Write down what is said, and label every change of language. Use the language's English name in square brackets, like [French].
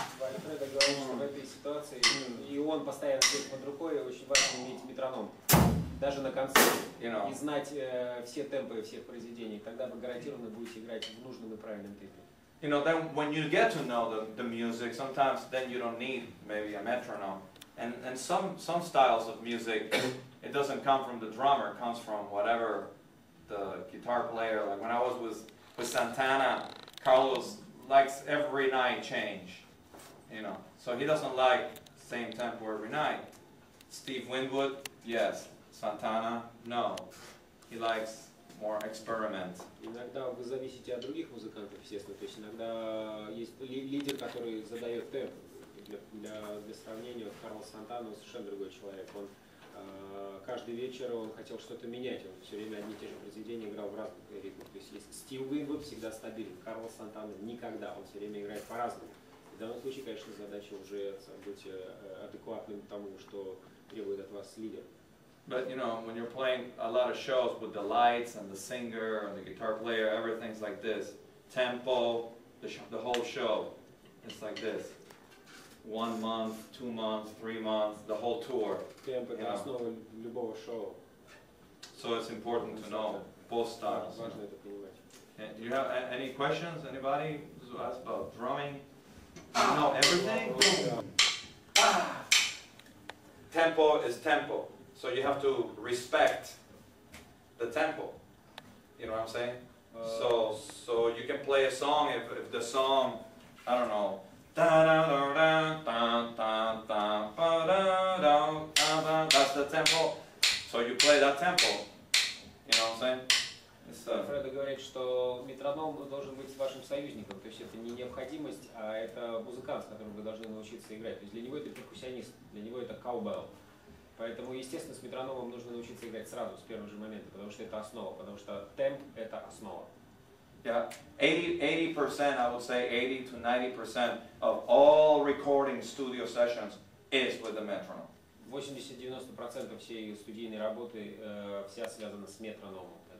[Russian] Walfredo говорит, что в этой ситуации, и он постоянно стоит под рукой, очень важно иметь метроном. Даже на концерте, и знать все темпы всех произведений, тогда вы гарантированно будете играть в нужном и правильном темпе. [English] Then when you get to know the music, sometimes then you don't need maybe a metronome. And some styles of music, it doesn't come from the drummer, it comes from whatever the guitar player. Like when I was with Santana, Carlos likes every night change, so he doesn't like same tempo every night. Steve Winwood, yes. Santana, no. He likes more experiment. [Russian] Иногда вы зависите от других музыкантов, естественно. То есть иногда есть лидер, который задает темп. Для сравнения, Карлос Сантана совершенно другой человек. Он каждый вечер он хотел что-то менять. Он все время одни и те же произведения играл в разных ритмах. То есть Стив Уинвуд всегда стабилен. Карлос Сантана никогда. Он все время играет по-разному. В данном случае, конечно, задача уже быть адекватным тому, что требует от вас лидер. [English] But when you're playing a lot of shows with the lights and the singer and the guitar player, everything's like this. Tempo, the whole show, it's like this. 1 month, 2 months, 3 months, the whole tour. [Russian] Темп — это основа любого шоу. [English] So it's important to know both styles. [Russian] Важно это понимать. [English] Do you have any questions? Anybody who asked about drumming? You know everything? Tempo is tempo. So you have to respect the tempo. You know what I'm saying? So you can play a song if the song, I don't know, that's the tempo. So you play that tempo. You know what I'm saying? [Russian] Walfredo говорит, что метроном должен быть вашим союзником, то есть это не необходимость, а это музыкант, с которым вы должны научиться играть. То есть для него это перкуссионист, для него это cowbell. Поэтому, естественно, с метрономом нужно научиться играть сразу, с первого же момента, потому что это основа, потому что темп — это основа. [English] Yeah, 80%, I would say 80 to 90% of all recording studio sessions is with the metronome. [Russian] 80-90% всей студийной работы вся связана с метрономом.